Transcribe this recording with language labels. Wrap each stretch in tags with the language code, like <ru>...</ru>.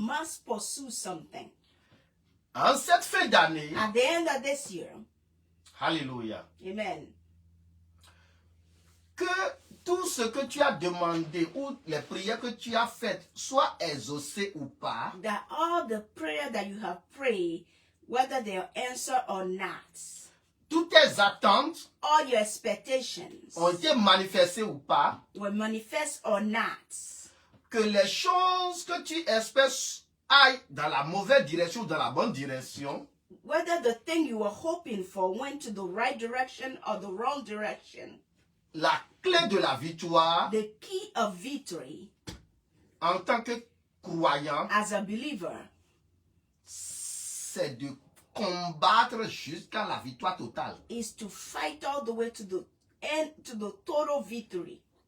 <en>must pursue something.</en> <fr>En cette fin d'année,</fr> <en>At the end of this year,</en> <fr>alléluia,</fr> <en>amen,</en> <fr>que tout ce que tu as demandé ou les prières que tu as faites soient exaucées ou pas,</fr> <en>that all the prayer that you have prayed, whether they are answered or not,</en> <fr>toutes tes attentes</fr> <en>all your expectations,</en> <fr>ont été manifestées ou pas,</fr> <en>were manifest or not,</en> <fr>que les choses que tu espères aillent dans la mauvaise direction ou dans la bonne direction,</fr> <en>whether the thing you were hoping for went to the right direction or the wrong direction,</en> <fr>la clé de la victoire</fr> <en>the key of victory</en> <fr>en tant que croyant,</fr> <en>as a believer</en> <fr>c'est de combattre jusqu'à la victoire totale.</fr> <en>is to fight all the way to the end, to the total victory.</en>